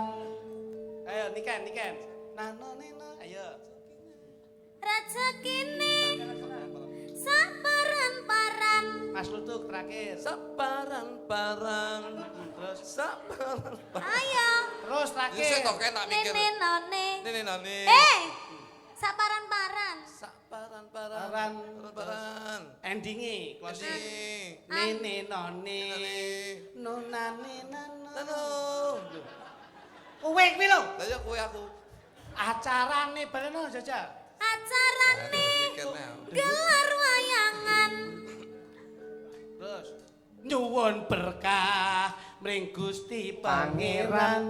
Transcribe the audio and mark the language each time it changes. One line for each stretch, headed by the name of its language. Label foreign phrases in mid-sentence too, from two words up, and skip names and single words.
Javanese: Ayo Niken. Nano. Ayo. Rezekine saparan-paran. Mas Lutuk terakhir. Saparan-paran. Terus Saparan-paran. Ayo. terus Sik terakhir. kok tak mikir. Nene. Nene nane. Saparan-paran. Saparan-paran. Saparan. Endinge closing. Ini. Nene none. Nonane nano. Nano. Kowe kuwi lho. Lah ya kowe aku. Acarane bareng Jajal. Acarane Mikirnya. gelar wayangan. Terus nyuwun berkah mring Gusti Pangeran.